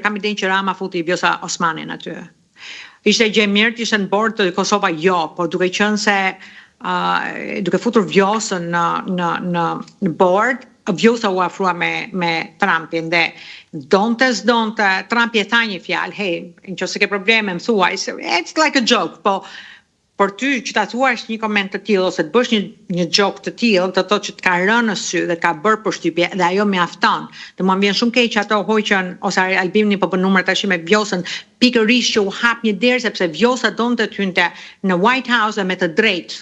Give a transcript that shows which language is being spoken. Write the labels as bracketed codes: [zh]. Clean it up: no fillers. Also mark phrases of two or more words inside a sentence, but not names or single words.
[sq] Kam idenë që Rama futi Vjosa Osmanin aty. Ishte gjë e mirë të ishte në bord të Kosova, jo, por duke qenë se duke futur Vjosën në bord, Vjosa u afrua me Trumpin, dhe donte Trumpi e tha një fjalë, hey, nëse ke probleme më thuaj, [en] it's like a joke, [sq] por ty që ta thuash një koment të tillë ose të bësh një joke të tillë, të thotë që të ka rënë në sy dhe ka bërë përshtypje, dhe ajo mjafton. Dhe mua vjen shumë keq ato hoqën ose Albini po bën numër tash me Vjosën, pikërisht që u hap një derë sepse Vjosa donte të hynte në White House dhe me të drejtë.